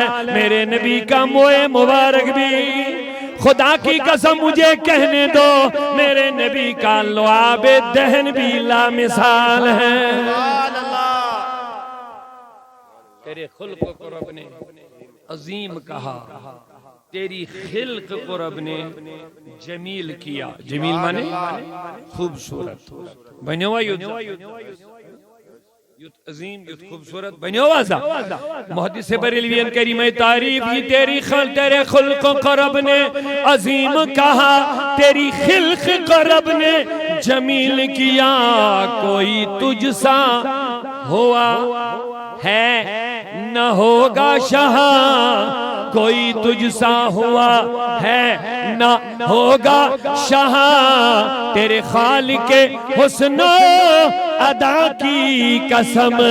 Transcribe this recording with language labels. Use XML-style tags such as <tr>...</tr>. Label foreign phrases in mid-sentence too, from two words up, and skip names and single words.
<ur>میرے نبی کا موئے مبارک بھی خدا کی قسم مجھے کہنے دو میرے نبی کا لعاب دہن بھی لا مثال ہے. تیرے خلق کو رب نے عظیم کہا تیری خلق کو رب نے جمیل کیا.</ur> <ks>جمیل مانے خوبصورت بنیوا یوت عظیم یوت خوبصورت بنیوا سا. محدث بریلویان کریمہ تعریف</ks> <ur>کی تیری خلق تیرے خلق کو رب نے عظیم کہا تیری خلق کو رب نے جمیل کیا. کوئی تجھ سا ہوا ہے نہ ہوگا شہاں کوئی تجھ سا ہوا ہے نہ ہوگا شہاں تیرے خالق حسن و ادا کی قسم.</ur>